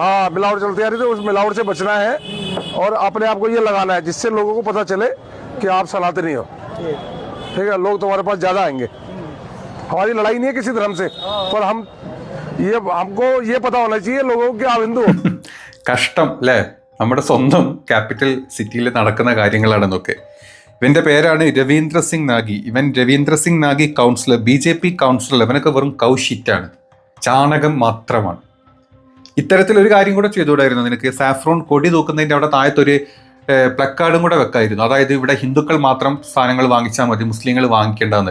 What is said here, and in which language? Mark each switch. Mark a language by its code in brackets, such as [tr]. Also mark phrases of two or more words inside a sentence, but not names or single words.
[hi] हाँ मिलावट चलती आ रही है, तो उस मिलावट से बचना है और अपने आप को ये लगाना है, जिससे लोगों को पता चले कि आप सनातनी हो ठीक है। लोग तुम्हारे पास ज्यादा आएंगे। हमारी लड़ाई नहीं है किसी धर्म से, पर हमको ये पता होना चाहिए लोगों को कि आप हिंदू हो। [ml] കഷ്ടം അല്ലേ? നമ്മുടെ സ്വന്തം ക്യാപിറ്റൽ സിറ്റിയിൽ നടക്കുന്ന കാര്യങ്ങളാണെന്നൊക്കെ. ഇവന്റെ പേരാണ് രവീന്ദ്ര സിംഗ് നാഗി. ഇവൻ രവീന്ദ്ര സിംഗ് നാഗി കൗൺസിലർ, BJP കൗൺസിലർ. ഇവനൊക്കെ വെറും കൗഷിറ്റാണ്, ചാണകം മാത്രമാണ്. ഇത്തരത്തിലൊരു കാര്യം കൂടെ ചെയ്തുകൂടായിരുന്നു നിനക്ക്? സാഫ്രോൺ കൊടി തൂക്കുന്നതിൻ്റെ അവിടെ താഴത്തൊരു പ്ലക്കാർഡും കൂടെ വെക്കായിരുന്നു, അതായത് ഇവിടെ ഹിന്ദുക്കൾ മാത്രം സാധനങ്ങൾ വാങ്ങിച്ചാൽ മതി, മുസ്ലിങ്ങൾ വാങ്ങിക്കേണ്ടെന്ന്.